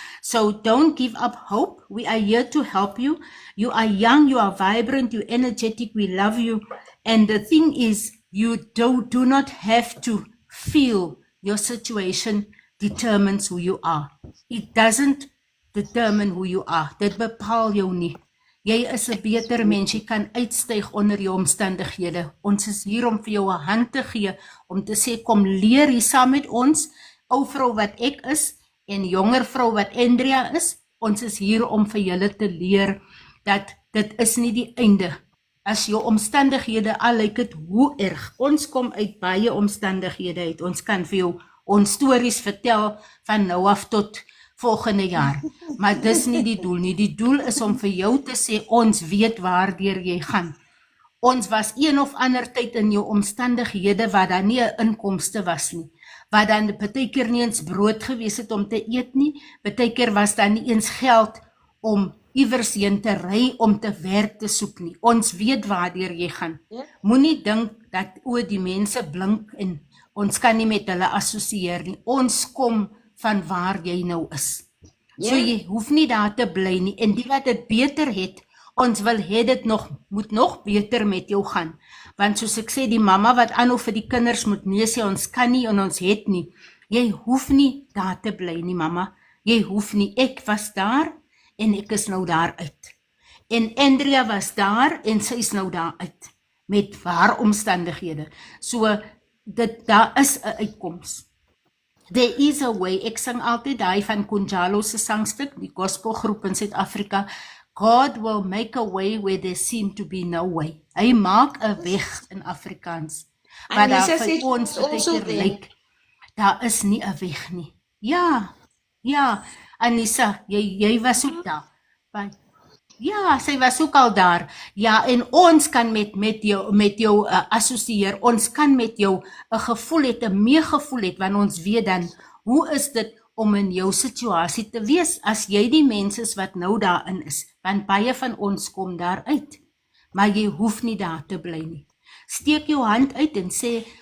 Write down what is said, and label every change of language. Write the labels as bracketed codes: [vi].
[en] So don't give up hope. We are here to help you. You are young, you are vibrant, you're energetic, we love you. And the thing is, you do not have to feel your situation determines who you are. It doesn't determine who you are. [af] Dit bepaal jou nie. Jy is 'n beter mens, jy kan uitstyg onder jou omstandighede. Ons is hier om vir jou 'n hand te gee, om te sê kom leer hier saam met ons, ou vrou wat ek is en jonger vrou wat Andrea is. Ons is hier om vir julle te leer dat dit is nie die einde. As jou omstandighede al lyk dit hoe erg. Ons kom uit baie omstandighede uit. Ons kan vir jou ons stories vertel van nou af tot volgende jaar. Maar dis nie die doel nie. Die doel is om vir jou te sê, ons weet waardeur jy gaan. Ons was een of ander tyd in jou omstandighede waar daar nie 'n inkomste was nie. Waar dan partykeer nie eens brood gewees het om te eet nie. Partykeer was daar nie eens geld om iewers heen te ry om te werk te soek nie. Ons weet waardeur jy gaan. Moenie dink dat die mense blink en ons kan nie met hulle assosieer nie. Ons kom van waar jy nou is. So jy hoef nie daar te bly nie. En die wat dit beter het, ons wil hê dit moet nog beter met jou gaan. Want soos ek sê, die mamma wat aanhou vir die kinders moet nee sê, ons kan nie en ons het nie. Jy hoef nie daar te bly nie, mamma. Jy hoef nie. Ek was daar en ek is nou daar uit. En Andrea was daar en sy is nou daar uit. Met haar omstandighede. So, daar is 'n uitkoms. [en] There is a way. [af] Ek sing altyd daai van Kunjalo se sangstuk, die gospelgroep in Suid-Afrika. [en] God will make a way where there seem to be no way. [af] Hy maak 'n weg in Afrikaans. Maar daar vir ons lyk, daar is nie 'n weg nie. Ja, Anissa, jy was ook daar. Ja, sy was ook al daar. Ja, en ons kan met jou assosieer. Ons kan met jou 'n gevoel het, 'n meegevoel het, want ons weet dan, hoe is dit om in jou situasie te wees, as jy die mens is wat nou daarin is, want baie van ons kom daar uit, maar jy hoef nie daar te bly nie. Steek jou hand uit en sê,